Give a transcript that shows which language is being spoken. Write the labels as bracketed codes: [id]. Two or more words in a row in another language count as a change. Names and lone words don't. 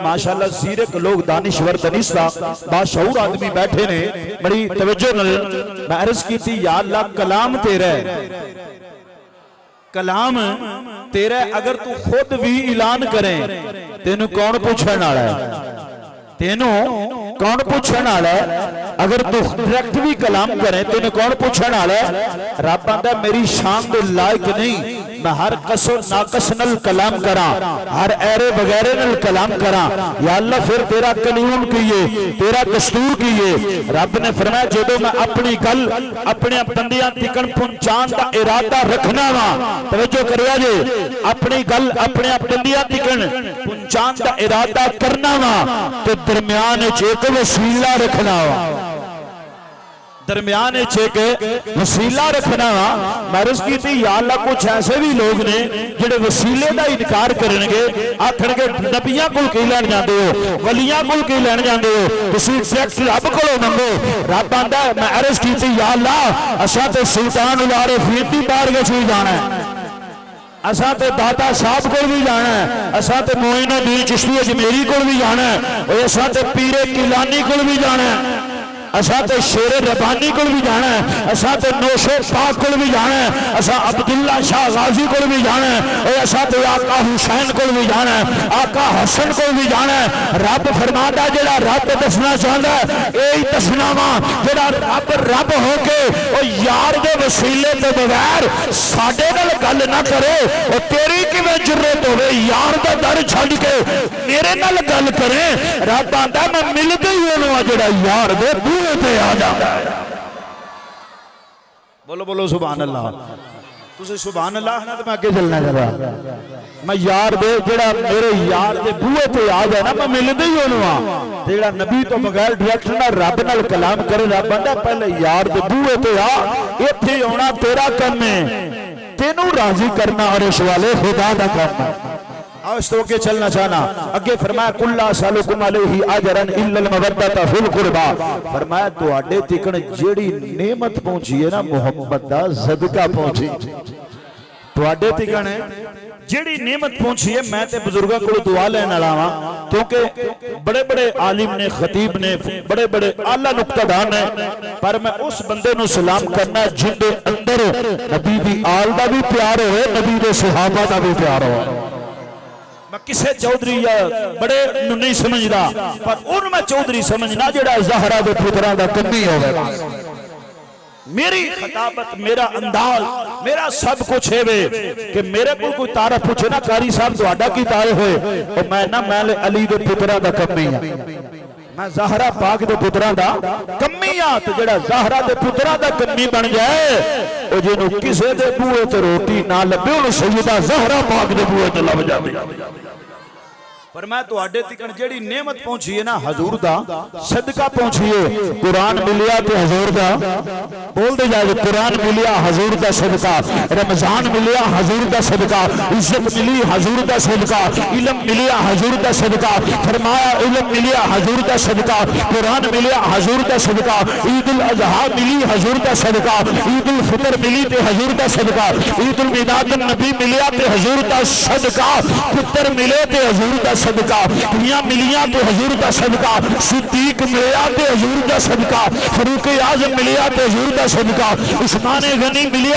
[pa] ماشاءاللہ زیرک لوگ دانشور دنیستہ باشعور آدمی بیٹھے نے، بڑی توجہ میں عرض کی تھی [ar] یا اللہ [pa] کلام تیرا ہے، کلام تیرا ہے، اگر تو خود بھی اعلان کریں تینوں کون پوچھنا آڑا ہے، تینوں کون پوچھنا آڑا ہے، اگر تو ڈائریکٹ بھی کلام کریں تو انہیں کون پوچھنا ہے؟ رب آندہ میری شان دے لائق نہیں، میں ہر قصر ناقص نل کلام کرا، ہر ایرے بغیرے نل کلام کرا، [ar] یا اللہ [pa] پھر تیرا قانون کیے، تیرا دستور کیے۔ رب نے فرمایا جدو میں اپنی گل اپنے بندیاں تکن پہنچان دا ارادہ رکھنا وا، توجہ کریا جے، اپنی گل اپنے بندیاں تکن پہنچان دا ارادہ کرنا وا تو درمیان ایک وسیلہ رکھنا وا، درمیان ایک وسیلہ رکھنا میں عرض کی تھی [ar] یا اللہ [pa] کچھ ایسے بھی لوگ نے جڑے وسیلے دا انکار کرنگے آکھن گے نبیاں کل کی لین جاندے ہو ولیاں کل کی لین جاندے ہو تسی ڈائریکٹ رب کولوں منگو رب آندا ہے میں عرض کی تھی [ar] یا اللہ [pa] اساں تے سلطان العارفین دی بارگاہ وچ جانا ہے اساں تے داتا صاحب کو بھی جانا ہے اساں تے معین الدین چشتی اجمیری کو بھی جانا ہے اور اساں تے پیر کیلانی کو بھی جانا ہے اساں تے شیر ربانی کو بھی جانا ہے اساں تے نوشو پاک کو بھی جانا ہے اساں عبداللہ شاہ غازی کو بھی جانا ہے اور اساں تے آقا حسین کو بھی جانا ہے آقا حسن کو بھی جانا ہے رب فرماتا ہے جڑا رب دسنا چاہتا ہے یہی دسنا وا جڑا رب رب ہو کے او یار دے وسیلے تو بغیر ساڈے نال گل نہ کرے او تیری کیویں جرت ہوے یار دا در چھڈ کے میرے نال گل کرے رب آندا میں ملدا ہی اونوں جڑا یار دے بولو بولو [ar] سبحان اللہ [pa] تسی [ar] سبحان اللہ [pa] نا تو میں اگے چلنا چاہ رہا میں یار دے جڑا میرے یار دے بوئے تے آ جائے نا میں ملدے ہی انہوں جڑا نبی تو بغیر ڈائریکٹ نہ رب نال کلام کرے رب آندا پہلے یار دے بوئے تے آ ایتھے آنا تیرا کم ہے تینوں راضی کرنا عرش والے خدا دا کام ہے اس تو کے چلنا چاہنا اگے فرمایا کلا [ar] سالکم علیہ اجرن الا المودۃ فی القربا [pa] فرمایا تواڈے تکن جیڑی نعمت پہنچی ہے نا محبت دا صدقہ پہنچی تواڈے تکن ہے جیڑی نعمت پہنچی ہے میں تے بزرگاں کو دعا لین والا ہاں کیونکہ بڑے بڑے عالم نے خطیب نے بڑے بڑے اعلی نقطہ دان ہیں پر میں اس بندے نو سلام کرنا جن دے اندر نبی دی آل دا بھی پیار ہوئے نبی دے صحابہ دا بھی پیار ہوئے میں کسے چودھری یا بڑے نہیں سمجھدا پر ان میں چودھری سمجھنا جڑا زہرا دے پتراں دا کمی ہوئے میری خطابت میرا انداز میرا سب کچھ ہے کہ میرے کو کوئی تعارف پوچھے نا قاری صاحب تہاڈا کی تعارف ہوئے اور میں نا میں علی دے پتراں دا کمی ہاں میں زہرا پاک دے پتراں دا کمی ہاں تے جڑا زہرا دے پتراں دا کمی بن جائے او جنوں کسے دے بوئے تے روٹی نہ لبے اون سیدہ زہرا پاک دے بوئے تے لب جاوے فرمایا تو آڈے تکن جیڑی نعمت پہنچی ہے نا حضور دا صدقہ پہنچی ہے قرآن ملیا تے حضور دا بول دے جائے قرآن ملیا حضور دا صدقہ رمضان ملیا حضور دا صدقہ عزت ملی حضور دا صدقہ علم ملیا حضور دا صدقہ فرمایا علم ملیا حضور دا صدقہ قرآن ملیا حضور دا صدقہ عید الاضحیٰ ملی حضور دا صدقہ عید الفطر ملی تے حضور دا صدقہ عید المیلاد النبی ملیا تے حضور دا صدقہ پتر ملے تے حضور دا صدقہ دنیا ملیاں تے حضور دا صدقہ صدیق ملیا تے حضور دا صدقہ فاروق اعظم ملیا تے حضور دا صدقہ عثمان غنی ملیا